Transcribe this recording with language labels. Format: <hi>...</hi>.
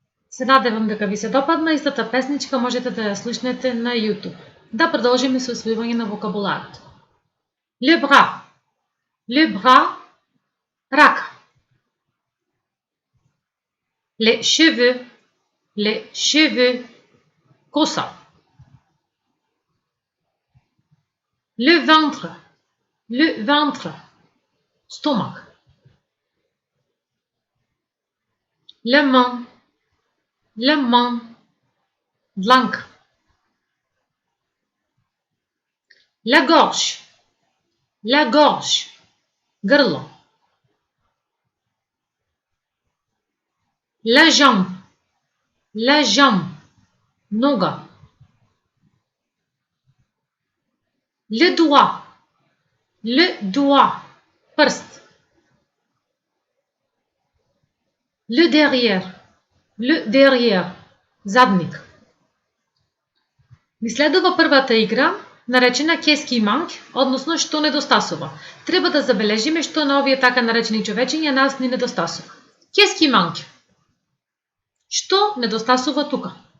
<mk>Се надевам дека ви се допадна, истата песничка можете да ја слушнете на YouTube. Да продолжиме со освојување на вокабуларот.</mk> <fr>Le bras. Le bras, рака. Les cheveux. Les cheveux, коса. Le ventre. Le ventre, стомак. La main. La main, дланка. La gorge. La gorge, грло. La jambe. La jambe, нога. Le doigt. Le doigt, прст. Le derrière. Le derrière, задник.</fr> <mk>Ни следува првата игра, наречена</mk> <fr>Qu'est-ce manque,</fr> <mk>односно што недостасува. Треба да забележиме што на овие така наречени човечиња нас ни недостасува.</mk> <fr>Qu'est-ce manque?</fr> <mk>Што недостасува тука?</mk>